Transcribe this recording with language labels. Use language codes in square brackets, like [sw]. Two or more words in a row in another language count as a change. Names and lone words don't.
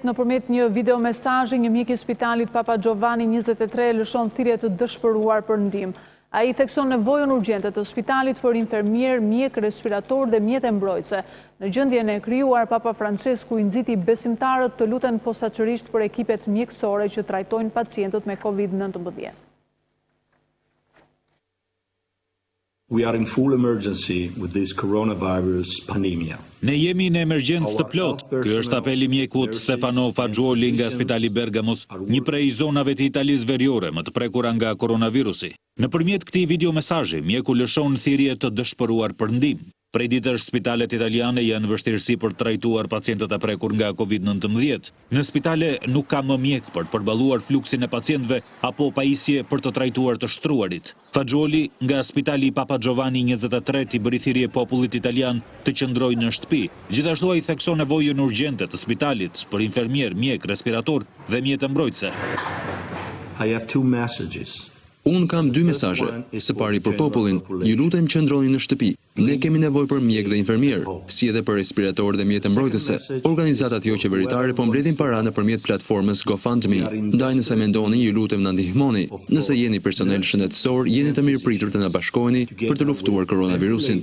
[sq] Nëpërmjet një videomesazhi, një mjek i spitalit Papa Giovanni 23 lëshon thirrje të dëshpëruar për ndihmë. Ai thekson nevojën urgjente të spitalit për infermier, mjek, respirator dhe mjete mbrojtëse. Në gjendjen e krijuar, Papa Francesku i nxiti besimtarët të luten posaçërisht për ekipet mjekësore që trajtojnë pacientët me Covid-19. [en] We are in full emergency with this coronavirus pandemia. [sq] Ne jemi në emergjencë të plot. Ky është apeli i mjekut Stefano Fagioli nga Spitali Bergamos, një prej zonave të Italisë veriore më të prekura nga koronavirusi. Nëpërmjet këtij videomesazhi, mjeku lëshon thirrje të dëshpëruar për ndihmë. Prej ditësh spitalet italiane janë në vështirësi për të trajtuar pacientët e prekur nga Covid-19. Në spitale nuk ka më mjek për të përballuar fluksin e pacientëve apo pajisje për të trajtuar të shtruarit. Fagioli nga Spitali Papa Giovanni 23 i bëri thirrje popullit italian të qëndrojë në shtëpi. Gjithashtu ai thekson nevojën urgjente të spitalit për infermier, mjek, respirator dhe mjete mbrojtëse. [en] I have 2 messages. [sq] Unë kam 2 mesazhe. Së pari për popullin, ju lutem qëndroni në shtëpi. Ne kemi nevojë për mjek dhe infermier, si edhe për respirator dhe mjete mbrojtëse. Organizatat jo qeveritare po mbledhin para nëpërmjet platformës GoFundMe. Ndaj nëse mendoni, ju lutem na ndihmoni. Nëse jeni personel shëndetësor, jeni të mirëpritur të na bashkoheni për të luftuar koronavirusin.